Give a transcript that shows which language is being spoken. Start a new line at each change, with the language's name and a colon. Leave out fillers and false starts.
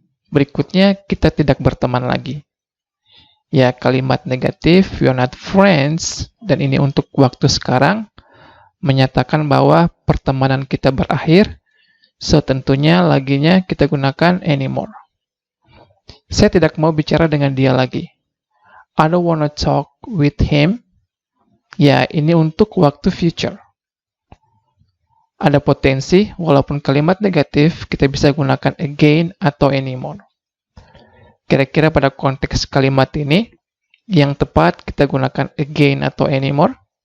Indonesian: Berikutnya, kita tidak berteman lagi. Ya, kalimat negatif,
English: we are not friends,
Indonesian: dan ini untuk waktu sekarang, menyatakan bahwa pertemanan kita berakhir, so tentunya laginya kita gunakan anymore. Saya tidak mau bicara dengan dia lagi.
English: I don't wanna talk with him.
Indonesian: Ya, ini untuk waktu future. Ada potensi, walaupun kalimat negatif, kita bisa gunakan again atau anymore. Kira-kira pada konteks kalimat ini, yang tepat kita gunakan again atau anymore?